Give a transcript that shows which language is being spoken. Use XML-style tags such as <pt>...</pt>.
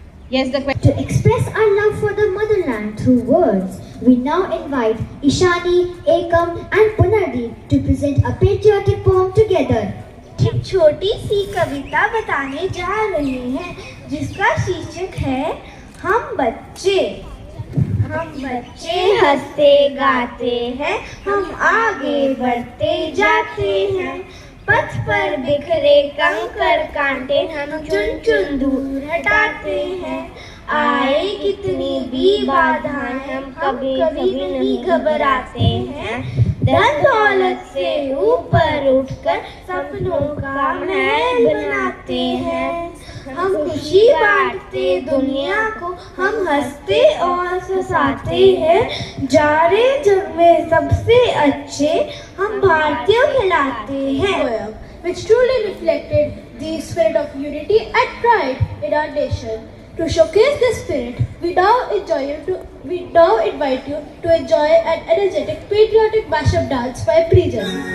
<en>Yes, the question. To express our love for the motherland through words, we now invite Ishani, Ekam and Punardeep to present a patriotic poem together.</en> <hi>एक छोटी सी कविता बताने जा रहे हैं जिसका शीर्षक है हम बच्चे हंसते गाते हैं हम आगे बढ़ते जाते हैं पथ पर बिखरे कंकर कांटे हम चुन चुन दूर हटाते हैं आए कितनी भी बाधाएं हम कभी नहीं घबराते हैं धन दौलत से ऊपर उठकर सपनों का महल बनाते हैं हम खुशी बांटते दुनिया को हम हंसते और हंसाते हैं जा रहे जग में सबसे अच्छे हम भारतीय कहलाते हैं</hi> <en>which truly reflected the spirit of unity and pride in our nation. To showcase this spirit, we now invite you to enjoy an energetic patriotic mashup dance by Prejan.</en>